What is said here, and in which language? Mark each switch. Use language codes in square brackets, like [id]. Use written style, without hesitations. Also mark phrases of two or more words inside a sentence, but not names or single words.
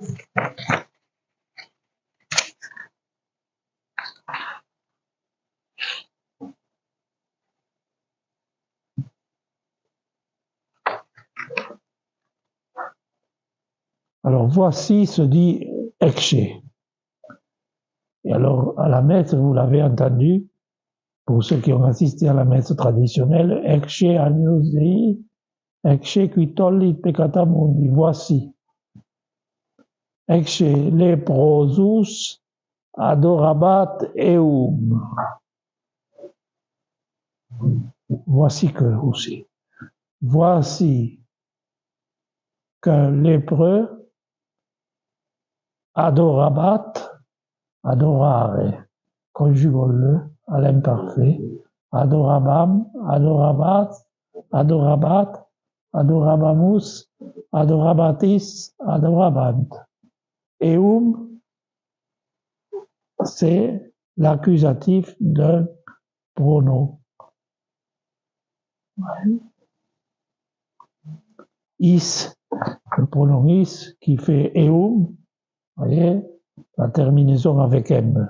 [fr] Alors, voici se dit Ecce. Et alors, à la messe, vous l'avez entendu, pour ceux qui ont assisté à la messe traditionnelle, [la] Ecce agnus Dei, Ecce qui tollit peccata mundi, voici. Ecce leprosus adorabat eum. [fr] Voici que aussi. Voici qu'un lépreux adorabat, adorare, conjugons-le à l'imparfait, [la] adorabam, adorabat, adorabat, adorabamus, adorabatis, adorabant. Eum, [fr] c'est l'accusatif d'un pronom. Is, le pronom is qui fait eum, voyez, la terminaison avec m.